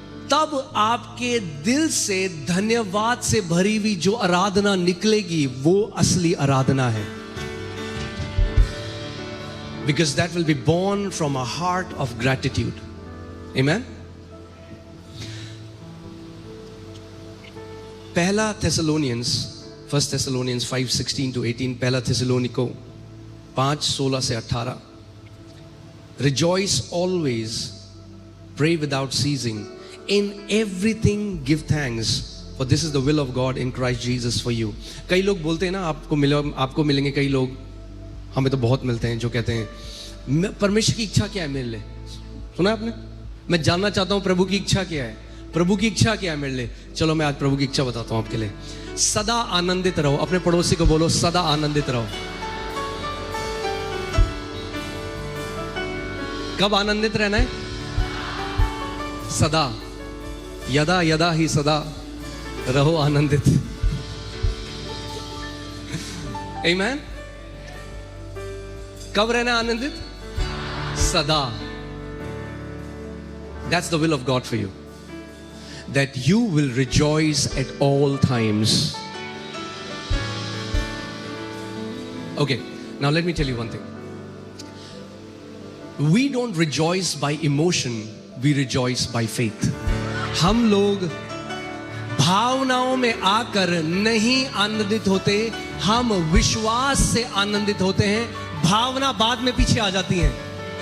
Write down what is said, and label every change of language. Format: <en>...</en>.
<hi>तब आपके दिल से धन्यवाद से भरी हुई जो आराधना निकलेगी, वो असली आराधना है.</hi> <en>Because that will be born from a heart of gratitude. Amen.</en> <hi>पहला Thessalonians 1 Thessalonians 5:16 to 18, पहला Thessalonico 5:16 से 18.</hi> <en>Rejoice always, pray without ceasing, in everything give thanks, for this is the will of God in Christ Jesus for you.</en> <hi>कई लोग बोलते हैं ना, आपको मिलेंगे कई लोग, हमें तो बहुत मिलते हैं, जो कहते हैं परमेश्वर की इच्छा क्या है मेरे लिए. सुना आपने? मैं जानना चाहता हूं प्रभु की इच्छा क्या है. प्रभु की इच्छा क्या है मेरे लिए? चलो मैं आज प्रभु की इच्छा बताता हूं आपके लिए. सदा आनंदित रहो. अपने पड़ोसी को बोलो सदा आनंदित रहो. कब आनंदित रहना है? सदा. यदा यदा ही सदा रहो आनंदित. आमीन. कब रहना आनंदित? सदा.</hi> <en>That's the will of God for you, that you will rejoice at all times. Okay, now let me tell you one thing. We don't rejoice by emotion, we rejoice by faith.</en> <hi>हम लोग भावनाओं में आकर नहीं आनंदित होते, हम विश्वास से आनंदित होते हैं. भावना बाद में पीछे आ जाती हैं.</hi>